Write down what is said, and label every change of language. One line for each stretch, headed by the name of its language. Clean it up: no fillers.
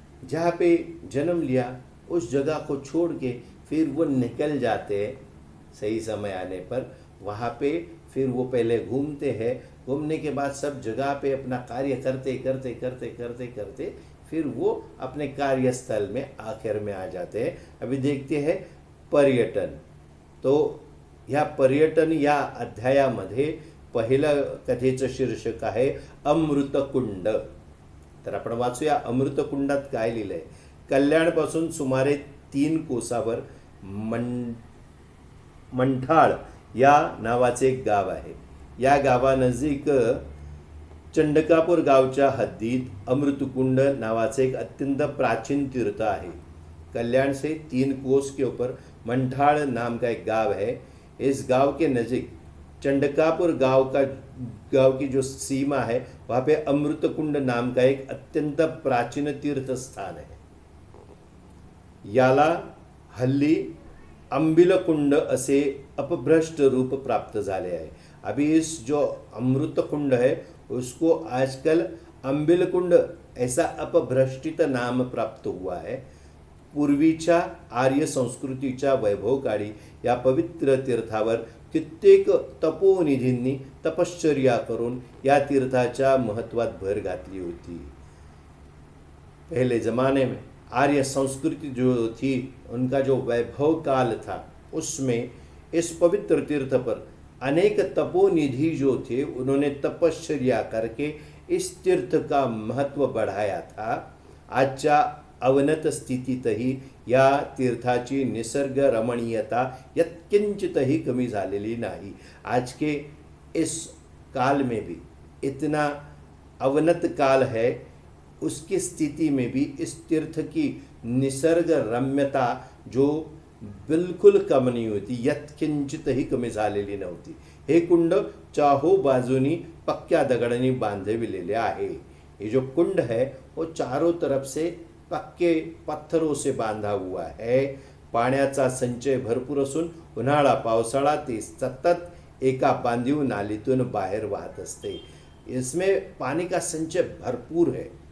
Hindi: जहाँ पे जन्म लिया उस जगह को छोड़ के फिर वो निकल जाते हैं, सही समय आने पर वहाँ पे फिर वो पहले घूमते हैं। घूमने के बाद सब जगह पे अपना कार्य करते करते करते करते करते फिर वो अपने कार्यस्थल में आखिर में आ जाते हैं। अभी देखते हैं पर्यटन।
Marathi: तो ह्या पर्यटन या अध्यायामध्ये पहिलं कथेचं शीर्षक आहे अमृतकुंड। तर आपण वाचूया अमृतकुंडात काय लिहिलंय। कल्याणपासून सुमारे 3 कोसावर मंठाळ या नावाचे एक गाव आहे। या गावानजीक चंडकापूर गावच्या हद्दीत अमृतकुंड नावाचे एक अत्यंत प्राचीन तीर्थ आहे।
Hindi: कल्याण से 3 कोस के ऊपर मंठाळ नाम का एक गांव है। इस गांव के नज़दीक चंडकापुर गांव की जो सीमा है, वहाँ पे अमृतकुंड नाम का एक अत्यंत प्राचीन तीर्थ स्थान है।
Marathi: याला हल्ली अंबिलकुंड असे अपभ्रष्ट रूप प्राप्त झाले आहे।
Hindi: अभी इस जो अमृतकुंड है उसको आजकल अंबिलकुंड ऐसा अपभ्रष्टित नाम प्राप्त हुआ है।
Marathi: पूर्वीच्या आर्य संस्कृतीच्या वैभवकाळी या पवित्र तीर्थावर कित्येक तपोनिधींनी तपश्चर्या करून या तीर्थाच्या महत्वात भर घातली होती।
Hindi: पहले ज़माने में आर्य संस्कृति जो थी, उनका जो वैभव काल था, उसमें इस पवित्र तीर्थ पर अनेक तपोनिधि जो थे, उन्होंने तपश्चर्या करके इस तीर्थ का महत्व बढ़ाया था।
Marathi: आजच्या अवनत स्थितीतही या तीर्थाची निसर्ग रमणीयता यत्किंचितही कमी झालेली नाही।
Hindi: आज के इस काल में भी इतना अवनत काल है, उसकी स्थिति में भी इस तीर्थ की निसर्ग रम्यता जो बिल्कुल कम नहीं होती,
Marathi: यत्किंचितही कमी झालेली नव्हती। हे कुंड चाहो बाजूनी पक्क्या दगडांनी बांधविलेले आहे।
Hindi: ये जो कुंड है वो चारों तरफ से पक्के पत्थरों से बांधा हुआ है।
Marathi: पाण्याचा संचय भरपूर असून उन्हाळा पावसाळा ते सतत एका बांधीव नालीतून बाहेर वाहत असते.
Hindi: इसमें पानी का संचय भरपूर है.